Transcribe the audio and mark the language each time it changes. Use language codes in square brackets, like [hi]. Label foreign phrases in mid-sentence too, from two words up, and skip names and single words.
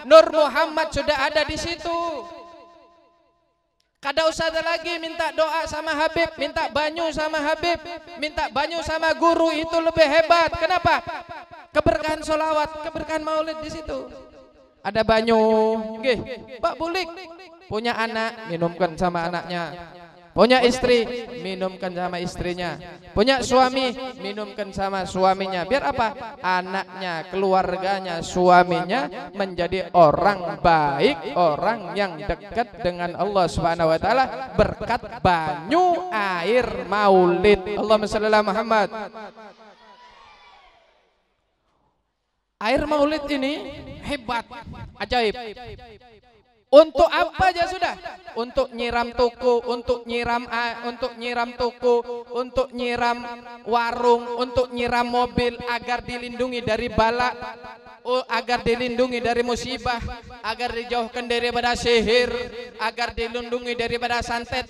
[id] Nur Muhammad sudah ada di situ. Kada usah ada lagi minta doa sama Habib, minta banyu sama Habib, minta banyu sama guru, itu lebih hebat. Kenapa? Keberkahan sholawat, keberkahan maulid di situ. Ada banyu, nggih, Pak Bulik punya anak, minumkan sama anaknya. Punya istri, minumkan sama istrinya. Punya suami, minumkan sama suaminya. Biar apa? Anaknya, keluarganya, suaminya menjadi orang baik, orang yang dekat dengan Allah [ar] سبحانه وتعالى [id] berkat banyu air maulid. [ar] اللهم صل على محمد. [id] Air maulid ini hebat, ajaib. Untuk apa aja sudah? Untuk nyiram toko, untuk nyiram toko, untuk nyiram warung, untuk nyiram mobil agar dilindungi dari bala, agar dilindungi dari musibah, agar dijauhkan daripada sihir, agar dilindungi daripada santet.